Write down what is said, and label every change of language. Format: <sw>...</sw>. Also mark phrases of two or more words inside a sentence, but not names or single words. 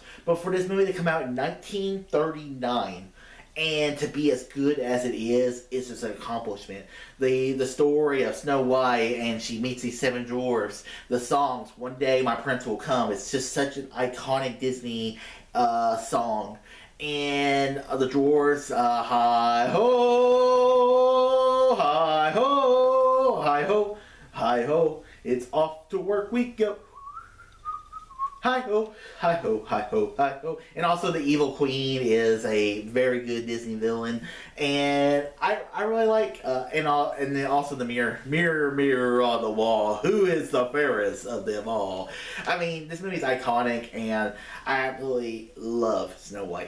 <en>But for this movie to come out in 1939 and to be as good as it is just an accomplishment. The story of Snow White and she meets these 7 dwarfs, the songs, One Day My Prince Will Come, it's just such an iconic Disney song. And the dwarves, hi ho, hi ho, hi ho, hi ho, it's off to work we go. Hi ho, hi ho, hi ho, hi ho. And also the Evil Queen is a very good Disney villain. And I really like, and then also the mirror, mirror on the wall, who is the fairest of them all? I mean, this movie is iconic, and I absolutely love Snow White.</en>